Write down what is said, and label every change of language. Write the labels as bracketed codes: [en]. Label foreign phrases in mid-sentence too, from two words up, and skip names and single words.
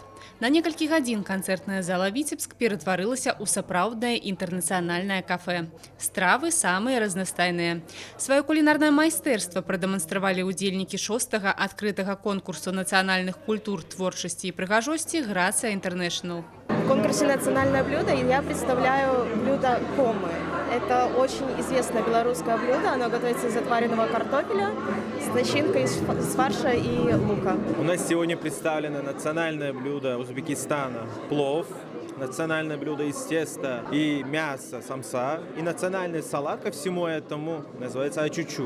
[be] На некалькі гадзін канцэртная зала Віцебск ператварылася ў сапраўднае інтэрнацыянальнае кафэ. Стравы самыя разнастайныя. Сваё кулінарнае майстэрства прадэманстравалі удзельнікі 6-га адкрытага конкурсу нацыянальных культур, творчасці і прыгажосці «Грацыя Інтэрнэшнл». [ru] В конкурсе «Национальное блюдо» я представляю блюдо комы. Это очень известное белорусское блюдо. Оно готовится из отваренного картофеля с начинкой из фарша и лука. У нас сегодня представлено национальное блюдо Узбекистана – плов, национальное блюдо из теста и мяса самса, и национальный салат ко всему этому называется ачучук.